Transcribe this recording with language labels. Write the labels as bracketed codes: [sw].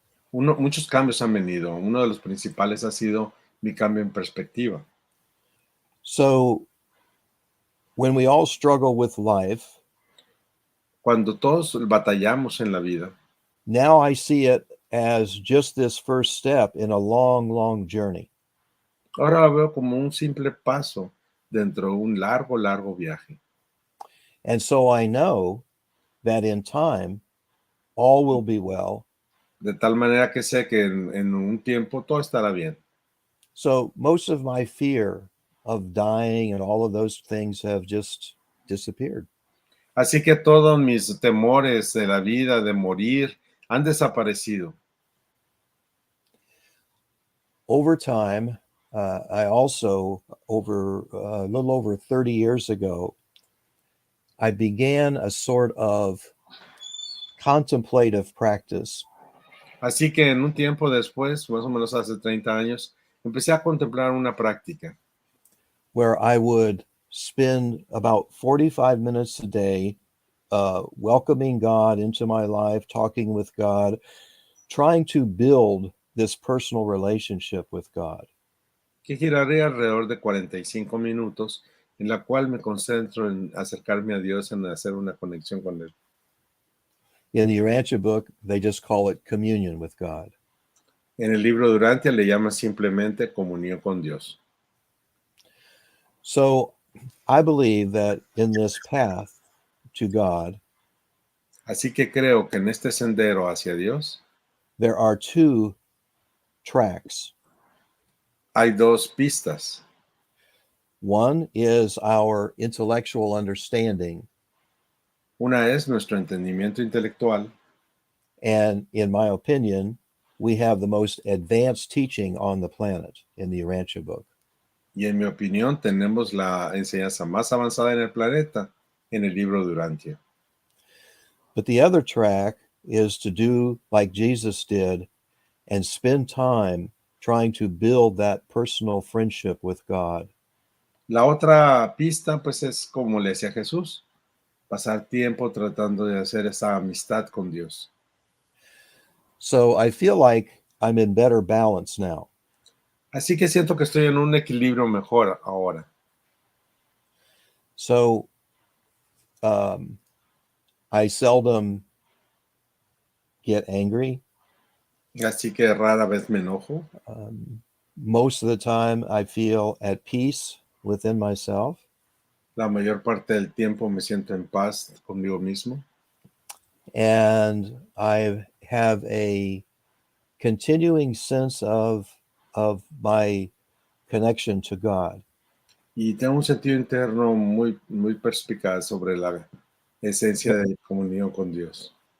[es] Muchos cambios han venido. Uno de los principales ha sido mi cambio en perspectiva. [en] So when we all struggle with life, [es] Cuando todos batallamos en la vida, [en] now I see it as just this first step in a long, long journey. [es] ahora lo veo como un simple paso dentro de un largo, largo viaje. [en] And so I know that in time, all will be well. [es] De tal manera que sé que en un tiempo todo estará bien. [en] So most of my fear of dying and all of those things have just disappeared. [es] Así que todos mis temores de la vida, de morir, han desaparecido. [en] Over time, I also, over a little over 30 years ago, I began a sort of contemplative practice [es] Así que en un tiempo después, más o menos hace 30 años, empecé a contemplar una práctica [en] where I would spend about 45 minutes a day welcoming God into my life, talking with God, trying to build this personal relationship with God. [es] que giraré alrededor de 45 minutos, en la cual me concentro en acercarme a Dios, en hacer una conexión con Él. [en] In the Urantia book, they just call it communion with God. [es] En el libro de Urantia le llama simplemente comunión con Dios. [en] So I believe that in this path to God, [es] Así que creo que en este sendero hacia Dios [en] there are two tracks. [es] Hay dos pistas. [en] One is our intellectual understanding, [es] Una es nuestro entendimiento intelectual, [en] and in my opinion, we have the most advanced teaching on the planet in the Urantia book. [es] y en mi opinión tenemos la enseñanza más avanzada en el planeta en el libro de Urantia. [en] But the other track is to do like Jesus did and spend time trying to build that personal friendship with God. [es] La otra pista, pues, es como le decía Jesús, pasar tiempo tratando de hacer esa amistad con Dios. [en] So I feel like I'm in better balance now. [es] Así que siento que estoy en un equilibrio mejor ahora. [en] So I seldom get angry. [es] Así que rara vez me enojo. [en] Most of the time I feel at peace within myself. [es] La mayor parte del tiempo me siento en paz conmigo mismo. [en] And I have a continuing sense of my connection to God. [es] Y tengo un sentido interno muy, muy perspicaz sobre la esencia de comunión con Dios.